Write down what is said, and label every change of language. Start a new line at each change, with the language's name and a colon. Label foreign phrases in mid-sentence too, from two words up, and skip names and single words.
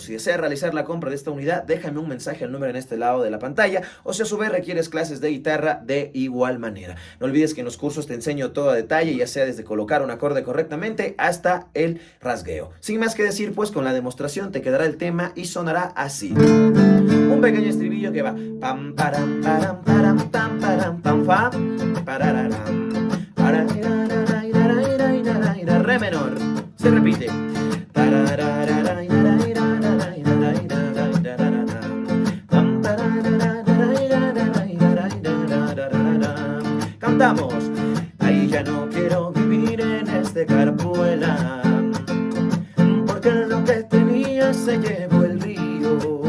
Spanish: Si deseas realizar la compra de esta unidad, déjame un mensaje al número en este lado de la pantalla, o si a su vez requieres clases de guitarra, de igual manera. No olvides que en los cursos te enseño todo a detalle, ya sea desde colocar un acorde correctamente hasta el rasgueo. Sin más que decir, pues con la demostración te quedará el tema y sonará así. Un pequeño estribillo que va pam param param param pam param pam fa parararam. Re menor, se repite. Cantamos. Ahí ya no quiero vivir en este carpuela, porque lo que tenía se llevó el río.